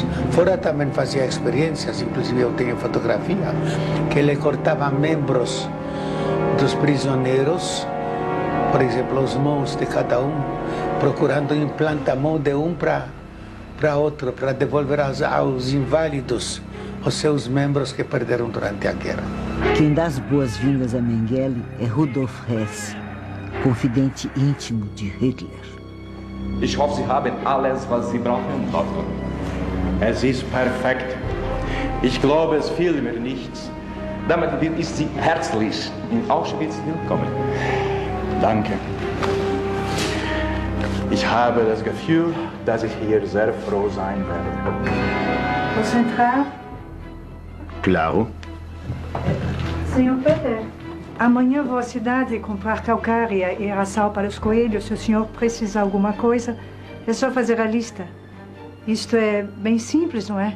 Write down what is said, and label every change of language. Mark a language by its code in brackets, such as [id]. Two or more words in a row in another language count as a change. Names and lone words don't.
[pt] Fora também fazia experiências, inclusive eu tenho fotografia, que ele cortava membros dos prisioneiros, por exemplo, as mãos de cada um, procurando implantar a mão de um para outro, para devolver aos inválidos os seus membros que perderam durante a guerra. Quem dá as boas-vindas a Mengele é Rudolf Hess, confidente íntimo de Hitler. [de] Ich hoffe, Sie haben alles, was Sie brauchen, Doktor. Es ist perfekt. Ich glaube, es fehlt mir nichts. Damit ist Sie herzlich in Auschwitz willkommen. Danke. Ich habe das Gefühl, dass ich hier sehr froh sein werde. [pt] Posso entrar? Claro. Sr. Peter, amanhã vou à cidade comprar calcária e ração para os coelhos. Se o senhor precisar de alguma coisa, é só fazer a lista. Isto é bem simples, não é?